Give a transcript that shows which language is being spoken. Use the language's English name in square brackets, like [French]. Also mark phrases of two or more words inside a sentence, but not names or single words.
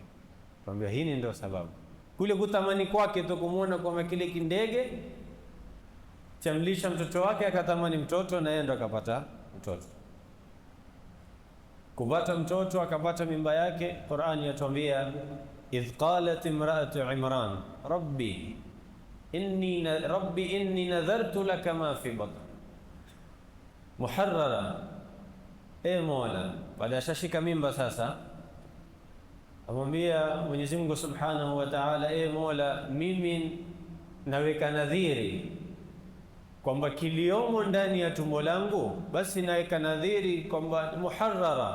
[Swahili] Kwamba hii ndio sababu, kule kutamani kwake tu kumuona kwamba kile kindege chamlisha mtoto wake, akatamani mtoto, na yeye ndo akapata mtoto. Kupata mtoto akapata mimba yake, Qur'ani yatuambia [Arabic] إذ قالت امرأة عمران رب إني نذرت لك ما في بطني محررا. [Swahili] Mola, baada ya shashika mimba sasa, amwambia Mwenyezi Mungu [Arabic] سبحانه وتعالى, [Swahili] Mola, mimi naweka nadhiri kwamba kiliomo ndani ya tumbo langu, basi naweka nadhiri kwamba muharrara.